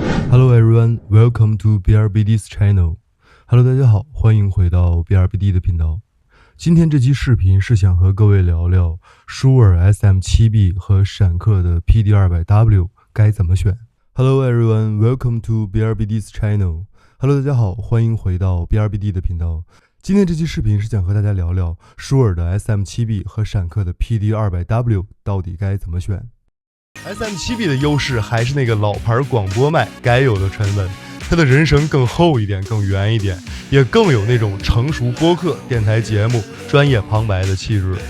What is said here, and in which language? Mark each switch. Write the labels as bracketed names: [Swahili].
[English] Hello everyone, welcome to BRBD's channel. [Chinese] Hello， 大家好，欢迎回到 BRBD 的频道。今天这期视频是想和各位聊聊舒尔 SM7B 和闪客的 PD200W 该怎么选。 [English] Hello everyone, welcome to BRBD's channel. [Chinese] Hello， 大家好，欢迎回到 BRBD 的频道。今天这期视频是想和大家聊聊舒尔的 SM7B 和闪客的 PD200W 到底该怎么选。 SM7B 的优势还是那个老牌广播麦该有的沉稳，它的人声更厚一点，更圆一点，也更有那种成熟播客、电台节目、专业旁白的气质。